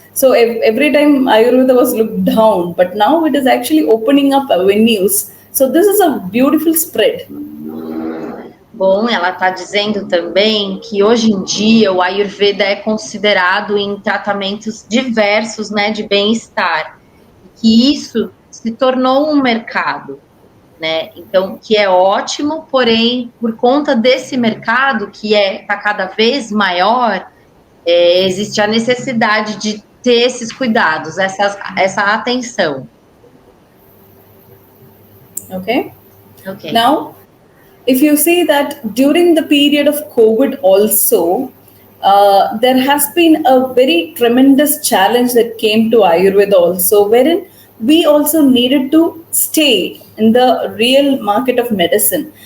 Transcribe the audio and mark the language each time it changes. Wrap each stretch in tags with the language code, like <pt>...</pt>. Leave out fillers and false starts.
<en>So every time Ayurveda was looked down, but now it is actually opening up avenues. So this is a beautiful spread.</en> <pt>Bom, ela está dizendo também que hoje em dia o Ayurveda é considerado em tratamentos diversos, né, de bem-estar, que isso se tornou um mercado, né? Então, que é ótimo, porém, por conta desse mercado que está cada vez maior, existe a necessidade de ter esses cuidados, essa atenção.</pt> <en>Okay. Now, if you see that during the period of COVID also, there has been a very tremendous challenge that came to Ayurveda also, wherein we also needed to stay in the real market of medicine.</en>